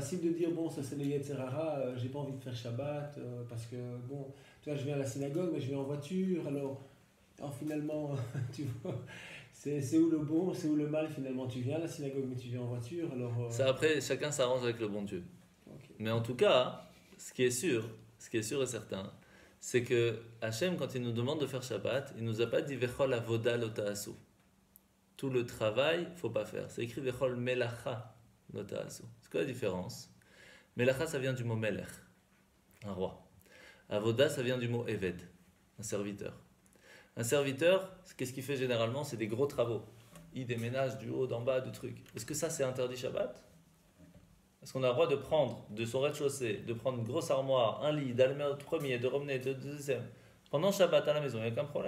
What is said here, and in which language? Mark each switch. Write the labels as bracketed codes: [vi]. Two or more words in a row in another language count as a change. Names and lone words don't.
[fr] facile de dire, bon, ça c'est le Yetzirara, j'ai pas envie de faire Shabbat, parce que, bon, tu vois, je viens à la synagogue, mais je viens en voiture, alors, finalement, tu vois, c'est où le bon, c'est où le mal, finalement. Tu viens à la synagogue, mais tu viens en voiture, alors... Ça, après, chacun s'arrange avec le bon Dieu. ok. Mais en tout cas, ce qui est sûr et certain, c'est que Hachem, quand il nous demande de faire Shabbat, il nous a pas dit [he] וכל עבודה לא תעשו. [fr] Tout le travail, faut pas faire. C'est écrit [he] וכל מלאכה לא תעשו. [fr] C'est quoi la différence? Melacha, ça vient du mot melech, un roi. Avoda, ça vient du mot eved, un serviteur. Un serviteur, qu'est-ce qu'il fait généralement? C'est des gros travaux. Il déménage du haut, d'en bas, du truc. Est-ce que ça, c'est interdit Shabbat? Est-ce qu'on a le droit de prendre de son rez-de-chaussée, de prendre une grosse armoire, un lit, d'aller au premier, de revenir au deuxième, pendant Shabbat à la maison, il n'y a aucun problème.